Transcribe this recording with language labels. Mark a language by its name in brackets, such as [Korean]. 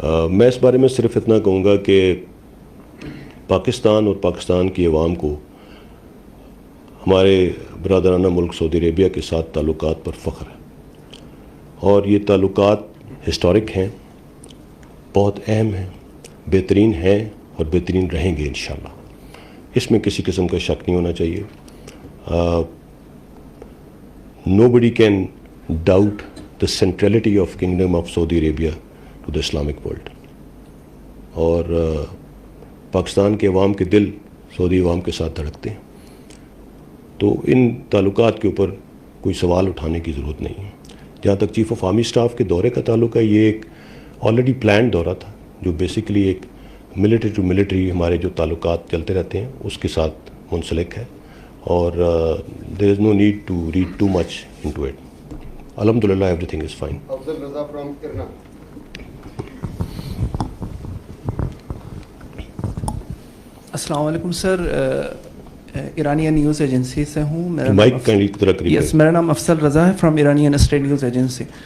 [Urdu] میں اس بارے میں صرف اتنا کہوں گا کہ پاکستان اور پاکستان کی عوام کو ہمارے برادرانہ ملک سعودی عربیہ کے ساتھ تعلقات پر فخر ہے, اور یہ تعلقات ہسٹورک ہیں, بہت اہم ہیں, بہترین ہیں اور بہترین رہیں گے انشاءاللہ. اس میں کسی قسم کا شک نہیں ہونا چاہیے. [English] Nobody can doubt the centrality of Kingdom of Saudi Arabia to the Islamic world. [Urdu] اور پاکستان کے عوام کے دل سعودی عوام کے ساتھ دھڑکتے ہیں, تو ان تعلقات کے اوپر کوئی سوال اٹھانے کی ضرورت نہیں ہے. جہاں تک چیف آف آرمی اسٹاف کے دورے کا تعلق ہے, یہ ایک آلریڈی پلانڈ دورہ تھا جو بیسیکلی ایک ملٹری ٹو ملٹری ہمارے جو تعلقات چلتے رہتے ہیں اس کے ساتھ منسلک ہے, اور [English] there is no need to read too much into it. Alhamdulillah, everything is fine. Afzal Raza from Kirna. [Urdu] السلام علیکم سر, ایرانین نیوز ایجنسی سے ہوں. مائک کائنڈلی ذرا قریب. یس, میرا نام افضل رضا ہے from Iranian state news agency.